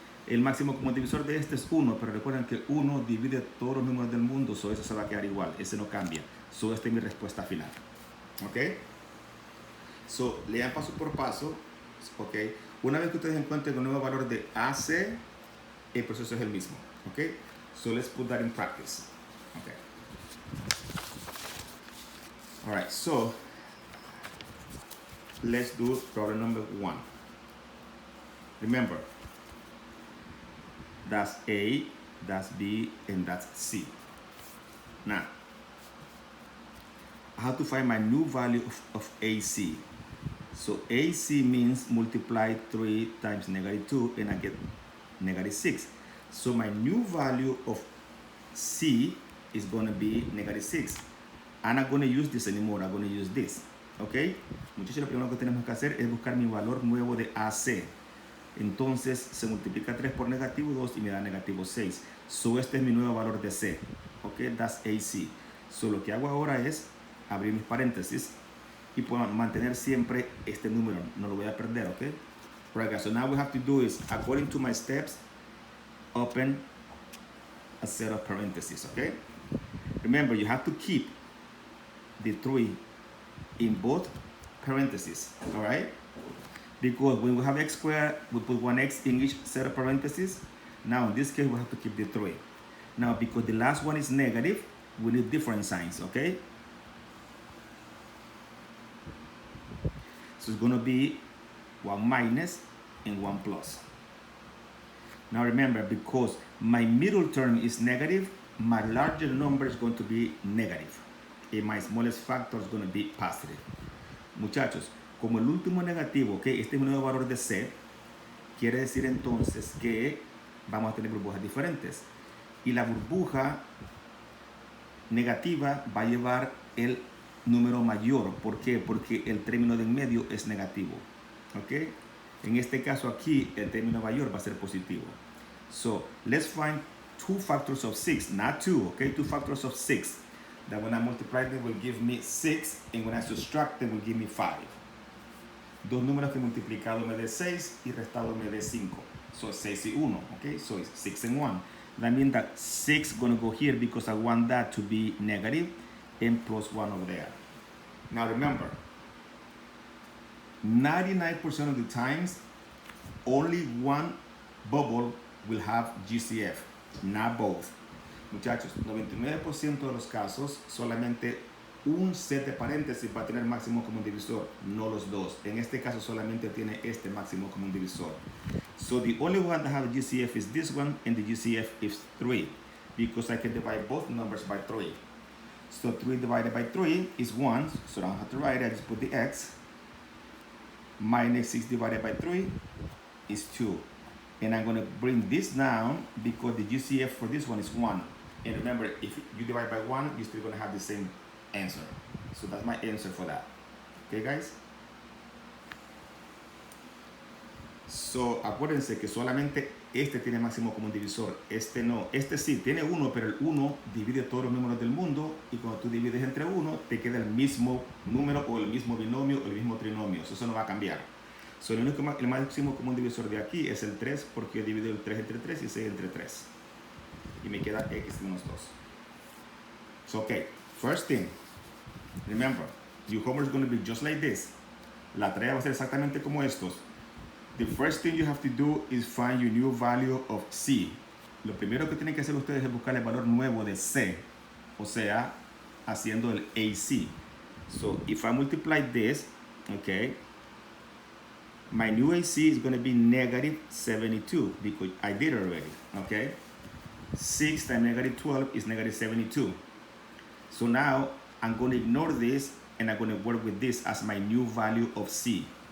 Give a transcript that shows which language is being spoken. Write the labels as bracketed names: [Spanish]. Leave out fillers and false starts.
[Spanish] El máximo común divisor de este es 1, pero recuerden que 1 divide todos los números del mundo, so eso se va a quedar igual, ese no cambia. So esta es mi respuesta final. ¿Ok? So, lean paso por paso. ¿Ok? Una vez que ustedes encuentren el nuevo valor de AC, el proceso es el mismo. ¿Ok? [English] So let's put that in practice. ¿Ok? Alright, so let's do problem number 1. Remember, that's A, that's B, and that's C. Now, I have to find my new value of AC. So AC means multiply 3 times -2, and I get -6. So my new value of C is going to be -6. I'm not going to use this anymore, I'm going to use this. ¿Ok? [Spanish] Muchachos, lo primero que tenemos que hacer es buscar mi valor nuevo de AC. Entonces se multiplica 3 por -2 y me da -6. So este es mi nuevo valor de C. [English] Ok, that's AC. [Spanish] So lo que hago ahora es abrir mis paréntesis y puedo mantener siempre este número. No lo voy a perder, ok? [English] Right, guys. So now we have to do is, according to my steps, open a set of parentheses, ok? Remember, you have to keep the 3 in both parentheses, all right? Because when we have x squared, we put 1x in each set of parentheses. Now, in this case, we have to keep the 3. Now, because the last one is negative, we need different signs, okay? So it's going to be 1 minus and 1 plus. Now, remember, because my middle term is negative, my larger number is going to be negative. And my smallest factor is going to be positive. [Spanish] Muchachos, como el último negativo, okay, este es un nuevo valor de C, quiere decir entonces que vamos a tener burbujas diferentes. y la burbuja negativa va a llevar el número mayor. ¿Por qué? Porque el término de en medio es negativo. ¿Ok? En este caso aquí, el término mayor va a ser positivo. [English] So, let's find two factors of 6, not 2, okay? Two factors of 6. That when I multiply them will give me 6, and when I subtract them will give me 5. [Spanish] Dos números que multiplicado me dé 6 y restado me dé 5. [English] So 6 y 1, okay? So it's 6 and 1. That means that 6 is going to go here because I want that to be negative and plus 1 over there. Now remember, 99% of the times, only one bubble will have GCF, not both. [Spanish] Muchachos, 99% de los casos, solamente un set de paréntesis va a tener máximo común divisor, no los dos. En este caso solamente tiene este máximo común divisor. [English] So the only one that have GCF is this one, and the GCF is 3, because I can divide both numbers by 3. So 3 divided by 3 is 1, so I don't have to write it, I just put the x. Minus 6 divided by 3 is 2. And I'm going to bring this down because the GCF for this one is 1. And remember, if you divide by 1, you're still going to have the same answer. So that's my answer for that. Okay, guys? [Spanish] So, acuérdense que solamente este tiene máximo común divisor. Este no. Este sí tiene 1, pero el 1 divide todos los números del mundo. Y cuando tú divides entre 1, te queda el mismo número o el mismo binomio o el mismo trinomio. Eso no va a cambiar. So, el máximo común divisor de aquí es el 3, porque yo divido el 3 entre 3 y 6 entre 3. Y me queda x menos 2. So, okay. [English] First thing, remember, your homework is going to be just like this. [Spanish] La tarea va a ser exactamente como estos. [English] The first thing you have to do is find your new value of C. [Spanish] Lo primero que tienen que hacer ustedes es buscar el valor nuevo de C. O sea, haciendo el AC. [English] So, if I multiply this, okay, my new AC is going to be negative 72 because I did it already, okay? 6 times negative 12 is negative 72. So now I'm going to ignore this and I'm going to work with this as my new value of C.